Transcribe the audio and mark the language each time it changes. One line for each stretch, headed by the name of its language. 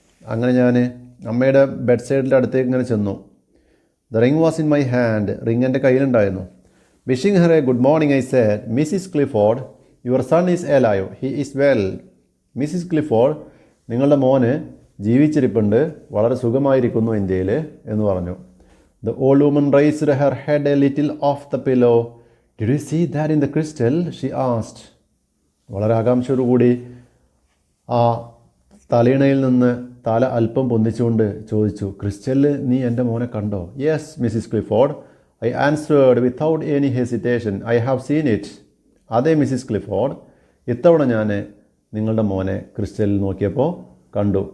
Malayalam: അങ്ങനെ ഞാൻ അമ്മയുടെ ബെഡ് സൈഡിൻ്റെ അടുത്തേക്ക് ഇങ്ങനെ ചെന്നു.
English: The ring was in my hand.
Malayalam: Ring എൻ്റെ കയ്യിലുണ്ടായിരുന്നു.
English: Wishing her a good morning, I said, Mrs Clifford, your son is alive, he is well.
Malayalam: Mrs Clifford, നിങ്ങളുടെ മോന് ജീവിച്ചിരിപ്പുണ്ട്, വളരെ സുഖമായിരിക്കുന്നു ഇന്ത്യയിൽ എന്ന് പറഞ്ഞു.
English: The old woman raised her head a little off the pillow. Did you see that in the crystal? She asked.
Malayalam: വളരെ ആകാംക്ഷയോടുകൂടി ആ തലയിണയിൽ നിന്ന് തല അല്പം പൊന്തിച്ചുകൊണ്ട് ചോദിച്ചു, ക്രിസ്റ്റലിൽ നീ എൻ്റെ മോനെ കണ്ടോ?
English: Yes Mrs Clifford, I answered without any hesitation, I have seen it.
Malayalam: അതെ മിസ്സിസ് ക്ലിഫോർഡ്, ഇത്തവണ ഞാൻ നിങ്ങളുടെ മോനെ ക്രിസ്റ്റലിൽ നോക്കിയപ്പോൾ കണ്ടു.